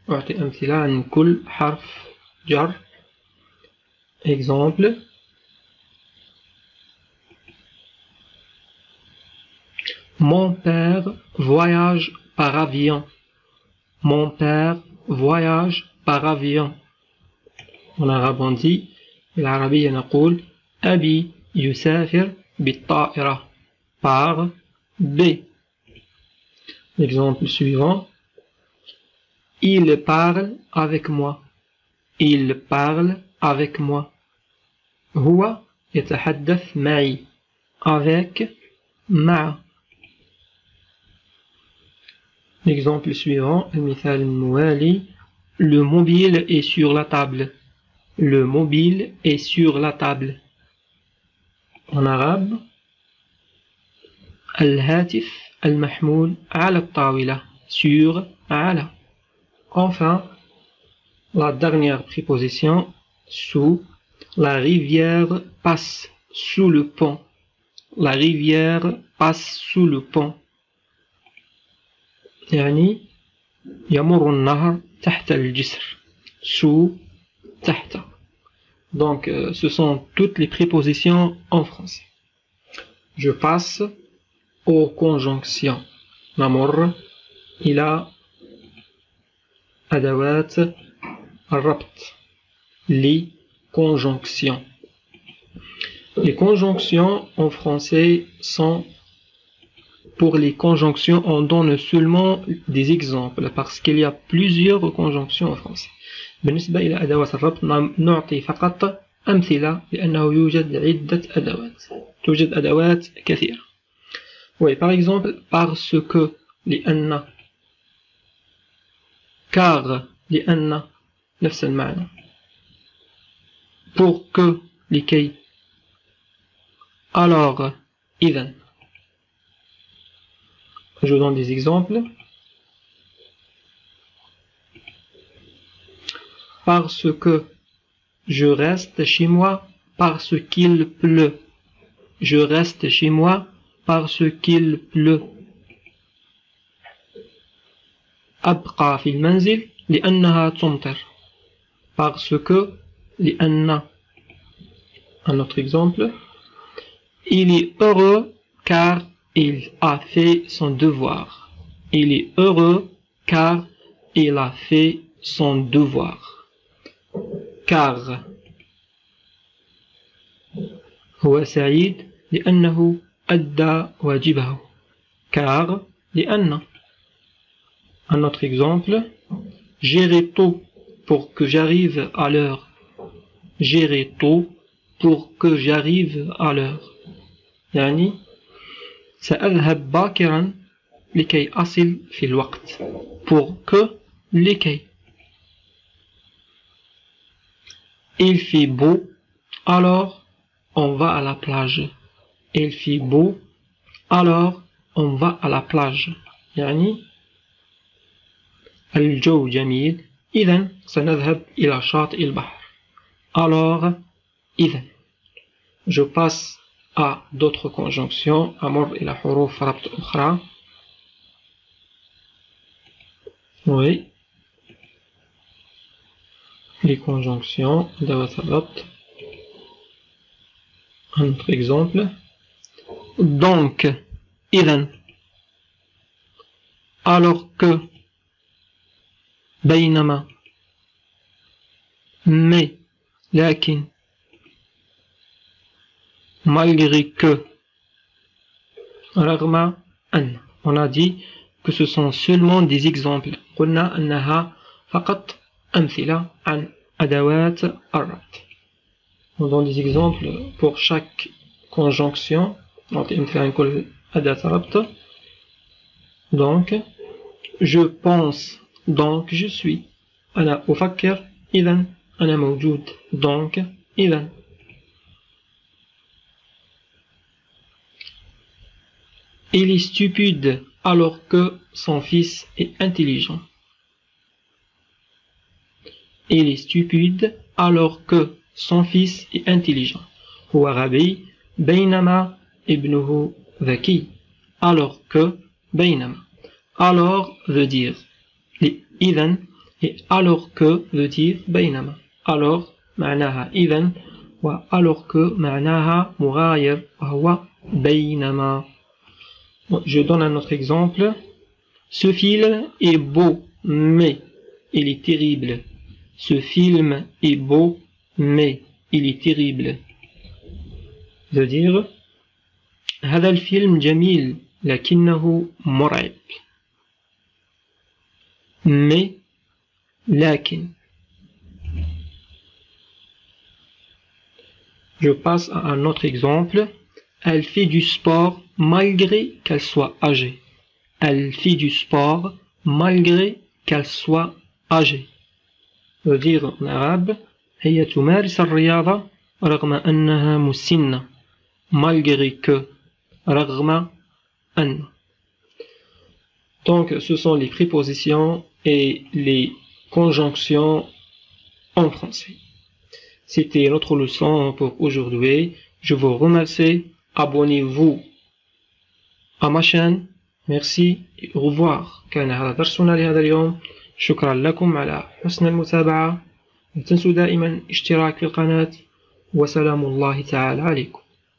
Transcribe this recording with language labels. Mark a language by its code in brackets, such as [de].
[ar] أعطي أمثلة عن كل حرف جر. Exemple. [fr] Mon père voyage par avion. Mon père voyage par avion. En arabe on dit [ar] بالعربية نقول أبي يسافر بالطائرة. [fr] Par B. Exemple suivant. Il parle avec moi. Il parle avec moi. [ar] هو يتحدث معي. Avec مع. [fr] L'exemple suivant, [ar] المثال الموالي. [fr] Le mobile est sur la table. Le mobile est sur la table. En arabe, [ar] الهاتف المحمول على الطاولة. Sur على. Enfin, [fr] la dernière préposition, sous. La rivière passe sous le pont. La rivière passe sous le pont. [ar] يعني يمر النهر تحت الجسر. Sous, تحت. [fr] Donc, ce sont toutes les prépositions en français. Je passe aux conjonctions. [ar] نمر إلى أدوات الربط. [fr] Les conjonctions. Les conjonctions en français sont, pour les conjonctions, on donne seulement des exemples parce qu'il y a plusieurs conjonctions en français. [ar] بالنسبة إلى أدوات الربط نعطي فقط أمثلة لأنه يوجد عدة أدوات. توجد أدوات كثيرة. [fr] Oui, par exemple, parce que, لأن, car, لأن, [ar] نفس المعنى. [fr] Pour que, لكي. Alors, إذن. Je donne des exemples. Parce que je reste chez moi parce qu'il pleut. Je reste chez moi parce qu'il pleut. [ar] أبقى في المنزل لأنها تمطر. [fr] Parce que لأن. Un autre exemple. Il est heureux car il a fait son devoir. Il est heureux car il a fait son devoir. [ar] Car هو سعيد لأنه أدى واجبه. [fr] Car لأن. Un autre exemple. J'irai tôt pour que j'arrive à l'heure. J'irai tôt pour que j'arrive à l'heure. [ar] يعني سأذهب باكرا لكي أصل في الوقت. [fr] Pour que لكي. Il fait beau, alors on va à la plage. Il fait beau, alors on va à la plage. [ar] يعني الجو جميل إذن سنذهب إلى شاطئ البحر. [fr] Alors إذن. Je passe à d'autres conjonctions. [ar] أمر إلى حروف ربط أخرى. [fr] Oui. Les conjonctions أدوات الربط. Un autre exemple. Donc, إذن. Alors que. بينما. Mais. لكن. Malgré que. رغم أن. On a dit que ce sont seulement des exemples. [ar] قلنا أنها فقط أمثلة عن أدوات الربط. [fr] On donne des exemples pour chaque conjonction. [ar] نعطي أمثلة عن كل أداة ربط. [fr] Donc, je pense, donc je suis. [ar] أنا أفكر, إذن أنا موجود. Donc, إذن. [fr] Il est stupide alors que son fils est intelligent. Il est stupide alors que son fils est intelligent. [ar] هو غبي بينما ابنه ذكي. [fr] Alors que بينما. Alors veut dire إذن et alors que veut dire بينما. [ar] Alors معناها إذن و alors que معناها مغاير وهو بينما. [fr] Je donne un autre exemple. Ce film est beau, mais il est terrible. Ce film est beau, mais il est terrible. veut dire [ar] هذا الفيلم جميل لكنه مرعب. [fr] Mais لكن. Je passe à un autre exemple. Elle fait du sport malgré qu'elle soit âgée. Elle fait du sport malgré qu'elle soit âgée. veut dire en arabe [ar] هي تمارس الرياضة رغم أنها مسنة. [fr] Malgré que. رغم أن. Donc ce sont les prépositions et les conjonctions en français. C'était notre leçon pour aujourd'hui. Je vous remercie. Abonnez-vous à ma chaîne. Merci et au revoir. [ar] كان هذا درسنا لهذا اليوم. شكرا لكم على حسن المتابعة. لا تنسوا دائما اشتراك في القناة وسلام الله تعالى عليكم.